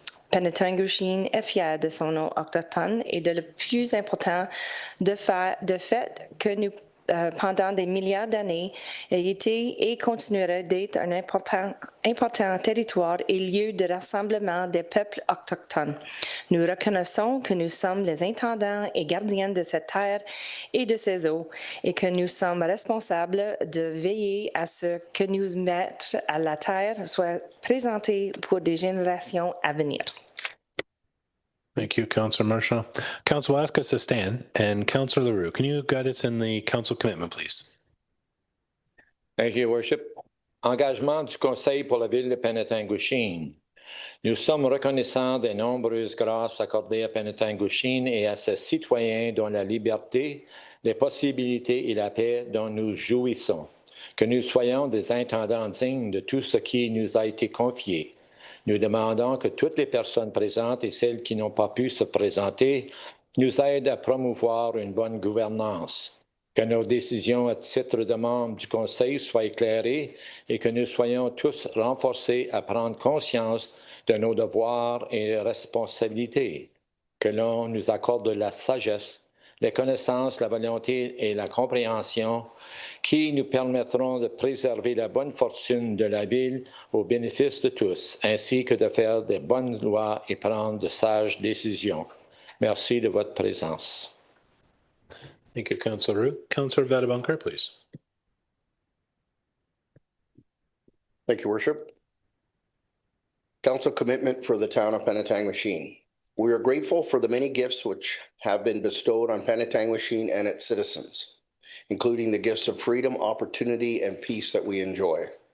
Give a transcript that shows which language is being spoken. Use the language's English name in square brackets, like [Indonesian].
[French] Penetangshine est fière de son nom autochtone et de le plus important de fait que nous pendant des milliards d'années, a été et continuera d'être un important territoire et lieu de rassemblement des peuples autochtones. Nous reconnaissons que nous sommes les intendants et gardiens de cette terre et de ses eaux et que nous sommes responsables de veiller à ce que nous mettre à la terre soit présenté pour des générations à venir. [English] Thank you, Councillor Marchand. Council will ask us to stand, and Councillor Leroux, can you guide us in the council commitment, please? Thank you, Your Worship. [French] Engagement du Conseil pour la ville de Penetangshine. Nous sommes reconnaissants des nombreuses grâces accordées à Penetangshine et à ses citoyens dont la liberté, les possibilités et la paix dont nous jouissons. Que nous soyons des intendants dignes de tout ce qui nous a été confié. Nous demandons que toutes les personnes présentes et celles qui n'ont pas pu se présenter nous aident à promouvoir une bonne gouvernance, que nos décisions à titre de membres du Conseil soient éclairées et que nous soyons tous renforcés à prendre conscience de nos devoirs et responsabilités, que l'on nous accorde la sagesse, les connaissances, la volonté et la compréhension qui nous permettront de préserver la bonne fortune de la ville au bénéfice de tous, ainsi que de faire de bonnes lois et prendre de sages décisions. Merci de votre présence. [English] Thank you, Councillor Roux. Councillor Vadabunker, please. Thank you, Worship. Council commitment for the town of Penetangshine. We are grateful for the many gifts which have been bestowed on Penetangshine and its citizens, including the gifts of freedom, opportunity, and peace that we enjoy.